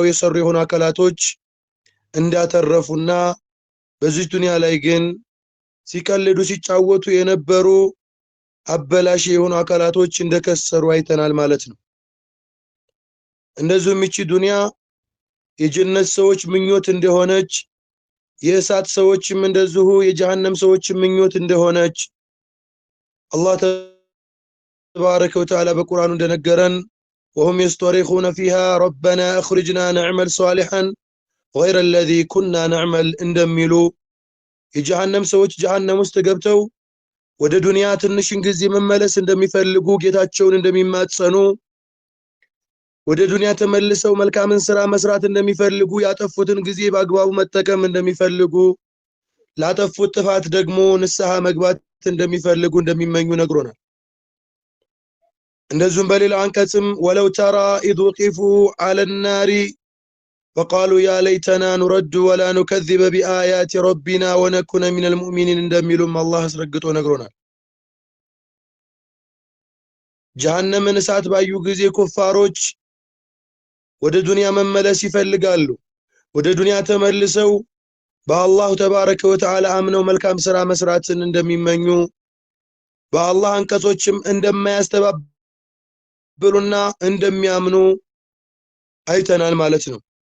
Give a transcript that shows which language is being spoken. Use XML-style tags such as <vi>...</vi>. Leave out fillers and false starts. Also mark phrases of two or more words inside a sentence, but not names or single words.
<am>የሰሩ የሆኑ አካላቶች እንዳተረፉና በዚህ ዱንያ ላይ ግን ሲቀልዱ ሲጫወቱ የነበሩ አበላሽ የሆኑ አካላቶች እንደከሰሩ አይተናል ማለት ነው። እንደዚሁም እቺ ዱንያ የጀነት ሰዎች ምኞት እንደሆነች የእሳት ሰዎችም እንደዚሁ የጀሃነም ሰዎች ምኞት እንደሆነች አላህ</am> <ar>تبارك وتعالى</ar> <am>በቁርአኑ እንደነገረን</am> <ar>وهم يسترخون فيها ربنا اخرجنا نعمل صالحا غير الذي كنا نعمل</ar> <am>እንደሚሉ የጀሃነም ሰዎች ጀሃነም ውስጥ ገብተው ወደ ዱንያ ትንሽን ጊዜ መመለስ እንደሚፈልጉ ጌታቸውን እንደሚማጸኑ ወደ ዱንያ ተመልሰው መልካምን ስራ መስራት እንደሚፈልጉ ያጠፉትን ጊዜ በአግባቡ መጠቀም እንደሚፈልጉ ላጠፉት ጥፋት ደግሞ ንስሐ መግባት እንደሚፈልጉ እንደሚመኙ ነግሮናል። እንደዚሁም በሌላ አንቀጽም</am> <ar>ولو ترى إذ وقفوا على النار وقالوا يا ليتنا نرد ولا نكذب بآيات ربنا ونكون من المؤمنين</ar> <am>እንደሚሉም አላህ አስረግጦ ነግሮናል። ጀሃነምን እሳት ባዩ ጊዜ ኩፋሮች ወደ ዱንያ መመለስ ይፈልጋሉ። ወደ ዱንያ ተመልሰው በአላህ</am> <ar>تبارك وتعالى</ar> <am>አምነው መልካም ስራ መስራትን እንደሚመኙ በአላህ አንቀጾችም እንደማያስተባብሉና እንደሚያምኑ አይተናል ማለት ነው።</am>